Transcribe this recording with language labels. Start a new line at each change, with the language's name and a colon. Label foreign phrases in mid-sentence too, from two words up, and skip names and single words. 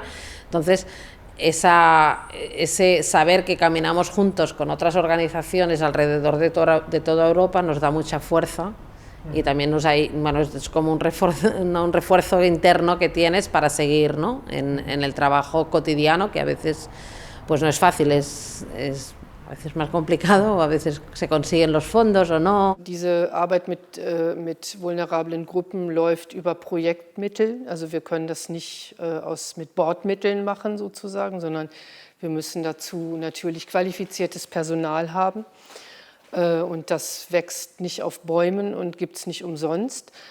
Spanish: Entonces, ese saber que caminamos juntos con otras organizaciones alrededor de toda Europa nos da mucha fuerza y también es como un refuerzo interno que tienes para seguir, ¿no? en el trabajo cotidiano, que a veces pues no es fácil, a veces más complicado, o a veces se consiguen los fondos o no.
German: Diese Arbeit mit vulnerablen Gruppen läuft über Projektmittel. Also wir können das nicht mit Bordmitteln machen sozusagen, sondern wir müssen dazu natürlich qualifiziertes Personal haben. Und das wächst nicht auf Bäumen und gibt es nicht umsonst.